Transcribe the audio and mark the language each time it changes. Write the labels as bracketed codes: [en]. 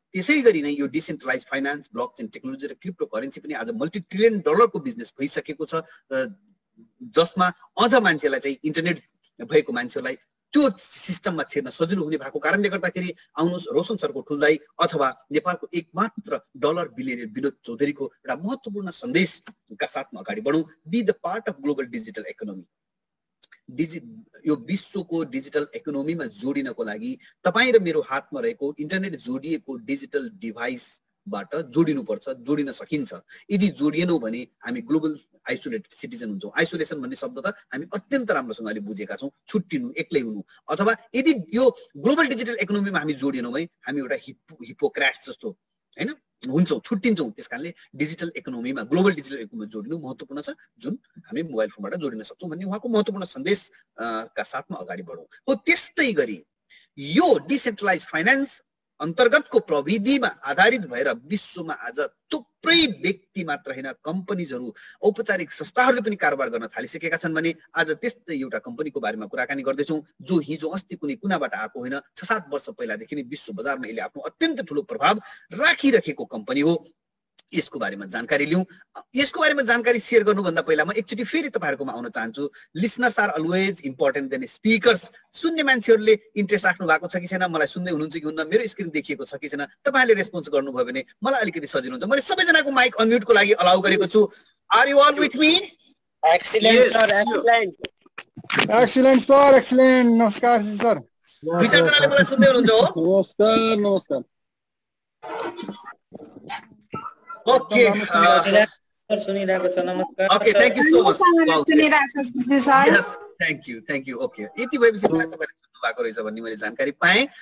[ne] त्यसै गरी नै यो डिसेन्ट्रलाइज फाइनान्स, ब्लकचेन टेक्नोलोजी र क्रिप्टो करेन्सी पनि आज मल्टी ट्रिलियन डलरको बिजनेस भइसकेको छ, जसमा अझ मान्छेलाई चाहिँ इन्टरनेट भएको मान्छेहरूलाई त्यो सिस्टममा छिर्न सजिलो हुने भएको कारणले गर्दाखेरि आउनुहोस् रोशन सरको ठुल्दाई अथवा नेपालको एकमात्र डलर बिलियनियर विनोद चौधरीको एउटा महत्त्वपूर्ण सन्देशका साथमा अगाडि बढौँ। [en] Be the part of global digital economy. [ne] यो विश्वको डिजिटल इकोनोमीमा जोडिनको लागि तपाईँ र मेरो हातमा रहेको इन्टरनेट जोडिएको डिजिटल डिभाइसबाट जोडिनुपर्छ, जोडिन सकिन्छ। यदि जोडिएनौँ भने हामी ग्लोबल आइसोलेटेड सिटिजन हुन्छौँ। आइसोलेसन भन्ने शब्द त हामी अत्यन्त राम्रोसँगले बुझेका छौँ, छुट्टिनु, एक्लै हुनु। अथवा यदि यो ग्लोबल डिजिटल इकोनोमीमा हामी जोडिएनौँ भने हामी एउटा हिपोक्राट्स जस्तो हैन हुन्छौँ, छुट्टिन्छौँ। त्यसकारणले डिजिटल इकोनोमीमा, ग्लोबल डिजिटल इकोनोमीमा जोडिनु महत्त्वपूर्ण छ, जुन हामी मोबाइल फोनबाट जोडिन सक्छौँ भन्ने उहाँको महत्त्वपूर्ण सन्देशका साथमा अगाडि बढौँ। हो, त्यस्तै गरी यो डिसेन्ट्रलाइज फाइनान्स अन्तर्गतको प्रविधिमा आधारित भएर विश्वमा आज थुप्रै व्यक्ति मात्र होइन, कम्पनीजहरू, औपचारिक संस्थाहरूले पनि कारोबार गर्न थालिसकेका छन् भने आज त्यस्तै एउटा कम्पनीको बारेमा कुराकानी गर्दैछौँ जो हिजो अस्ति कुनै कुनाबाट आएको होइन, 6-7 वर्ष पहिलादेखि नै विश्व बजारमा यसले आफ्नो अत्यन्त ठुलो प्रभाव राखिरहेको कम्पनी हो। यसको बारेमा जानकारी लिउँ। यसको बारेमा जानकारी सेयर गर्नुभन्दा पहिला म एकचोटि फेरि तपाईँहरूकोमा आउन चाहन्छु। [en] Listeners are always important than speakers. [ne] सुन्ने मान्छेहरूले इन्ट्रेस्ट राख्नु भएको छ कि छैन, मलाई सुन्दै हुनुहुन्छ कि हुन्न, मेरो स्क्रिन देखिएको छ कि छैन, तपाईँहरूले रेस्पोन्स गर्नुभयो भने मलाई अलिकति सजिलो हुन्छ। मैले सबैजनाको माइक अनम्युटको लागि अलाउ गरेको छु। [en] Are you all with me? Excellent sir, excellent. Excellent sir, excellent. [ne] नमस्कार सर। दुई चारजनाले मलाई सुन्दै हुनुहुन्छ हो? नमस्कार, नमस्कार। [en] okay, [ne] सुनिरहेको छ, नमस्कार। [en] Okay, thank you so much. [ne] सुनिरहेको छ सर। [en] Thank you. [ne] ओके, यति भएपछि मलाई तपाईले सुन्नु भएको रहेछ भन्ने मैले जानकारी पाएँ।